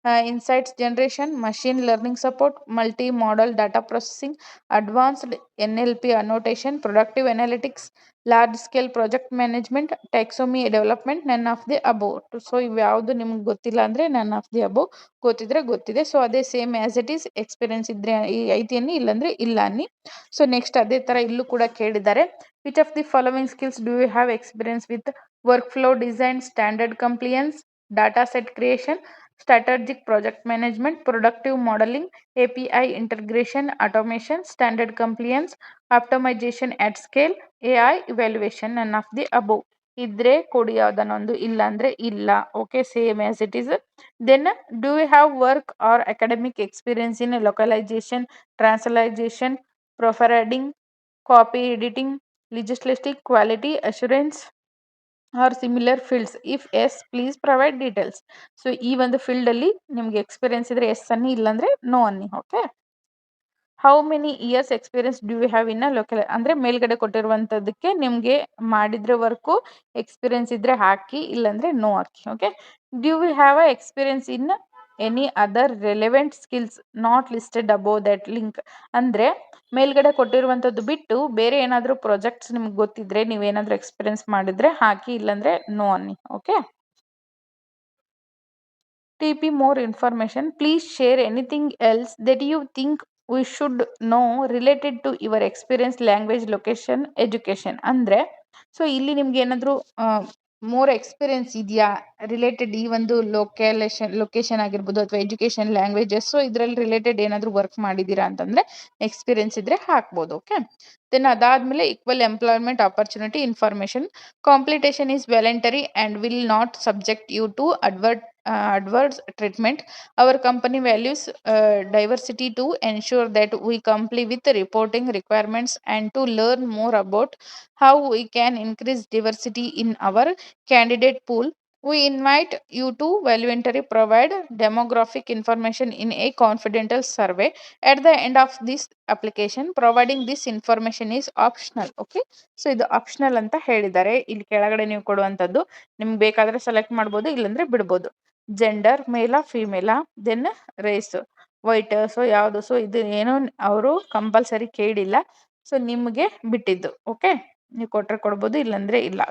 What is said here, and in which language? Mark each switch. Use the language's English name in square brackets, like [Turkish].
[English] Insights generation, machine learning support, multi model data processing, advanced NLP annotation, productive analytics, large scale project management, taxonomy development, none of the above. [Kannada] So ಇವ್ಯಾವುದು ನಿಮ್ಗೆ ಗೊತ್ತಿಲ್ಲ ಅಂದರೆ none of the above, ಗೊತ್ತಿದ್ರೆ ಗೊತ್ತಿದೆ. So ಅದೇ [English] same as it is, [Kannada] experience ಇದ್ರೆ ಐತಿ ಅನ್ನಿ, ಇಲ್ಲಾಂದ್ರೆ ಇಲ್ಲ ಅನ್ನಿ. [English] so next [Kannada] ಅದೇ ಥರ ಇಲ್ಲೂ ಕೂಡ ಕೇಳಿದ್ದಾರೆ, [English] Which of the following skills do you have experience with? Workflow design, standard compliance, data set creation, strategic project management, productive modeling, API integration, automation, standard compliance, optimization at scale, AI evaluation, none of the above. [Kannada] ಇದ್ರೆ ಕೊಡಿ ಯಾವುದನ್ನೊಂದು, ಇಲ್ಲ ಅಂದ್ರೆ ಇಲ್ಲ. Okay, [English] Same as it is. Then do you have work or academic experience in localisation, transliteration, proofreading, copy editing, legislative, quality assurance or similar fields? If yes please provide details. [Kannada] So ಈ ಒಂದು field ಅಲ್ಲಿ ನಿಮ್ಗೆ experience ಇದ್ರೆ ಎಸ್ ಅನ್ನಿ, ಇಲ್ಲಾಂದ್ರೆ no ಅನ್ನಿ. Okay, [English] how many years experience do you have in local, [Kannada] ಅಂದ್ರೆ ಮೇಲ್ಗಡೆ ಕೊಟ್ಟಿರುವಂತದಕ್ಕೆ ನಿಮ್ಗೆ ಮಾಡಿದ್ರೆ ವರ್ಕು ಎಕ್ಸ್ಪೀರಿಯನ್ಸ್ ಇದ್ರೆ ಹಾಕಿ, ಇಲ್ಲಾಂದ್ರೆ no hockey. [English] Okay, do you have a experience in any other relevant skills not listed above that link? [Kannada] ಅಂದ್ರೆ ಮೇಲ್ಗಡೆ ಕೊಟ್ಟಿರುವಂತದ್ದು ಬಿಟ್ಟು ಬೇರೆ ಏನಾದರೂ ಪ್ರಾಜೆಕ್ಟ್ಸ್ ನಿಮ್ಗೆ ಗೊತ್ತಿದ್ರೆ, ನೀವೇನಾದ್ರೂ ಎಕ್ಸ್ಪೀರಿಯನ್ಸ್ ಮಾಡಿದ್ರೆ ಹಾಕಿ, ಇಲ್ಲಾಂದ್ರೆ ನೋ ಅನ್ನಿ. [English] Okay, TP more information. Please share anything else that you think we should know related to your experience, language, location, education. [Kannada] ಅಂದ್ರೆ ಸೊ ಇಲ್ಲಿ ನಿಮ್ಗೆ ಏನಾದರೂ ಮೋರ್ ಎಕ್ಸ್ಪೀರಿಯನ್ಸ್ ಇದೆಯಾ ರಿಲೇಟೆಡ್ ಈ ಒಂದು ಲೊಕೇಶನ್ ಆಗಿರ್ಬೋದು, ಅಥವಾ ಎಜುಕೇಶನ್, ಲ್ಯಾಂಗ್ವೇಜಸ್, ಸೊ ಇದರಲ್ಲಿ ರಿಲೇಟೆಡ್ ಏನಾದರೂ ವರ್ಕ್ ಮಾಡಿದ್ದೀರಾ ಅಂತಂದ್ರೆ ಎಕ್ಸ್ಪೀರಿಯನ್ಸ್ ಇದ್ರೆ ಹಾಕ್ಬೋದು. [English] Okay, then ಅದಾದ್ಮೇಲೆ equal employment opportunity information. Completion is voluntary and will not subject you to adverse treatment. Our company values diversity to ensure that we comply with the reporting requirements, and to learn more about how we can increase diversity in our candidate pool, we invite you to voluntarily provide demographic information in a confidential survey. At the end of this application, providing this information is optional. [Kannada] Okay, so ಇದು optional ಅಂತ ಹೇಳಿದ್ದಾರೆ. ಇಲ್ಲಿ ಕೆಳಗಡೆ ನೀವು ಕೊಡುವಂಥದ್ದು ನಿಮ್ಗೆ ಬೇಕಾದ್ರೆ select ಮಾಡ್ಬೋದು, ಇಲ್ಲಾಂದ್ರೆ ಬಿಡ್ಬೋದು. ಜೆಂಡರ್ ಮೇಲಾ ಫಿಮೇಲಾ, ದೆನ್ ರೇಸ್ ವೈಟ್, ಸೊ ಯಾವುದು, ಸೊ ಇದು ಏನು ಅವರು ಕಂಪಲ್ಸರಿ ಕೇಳಿಲ್ಲ. ಸೊ ನಿಮಗೆ ಬಿಟ್ಟಿದ್ದು. ಓಕೆ, ನೀವು ಕೊಟ್ಟರೆ ಕೊಡ್ಬೋದು, ಇಲ್ಲಾಂದ್ರೆ ಇಲ್ಲ.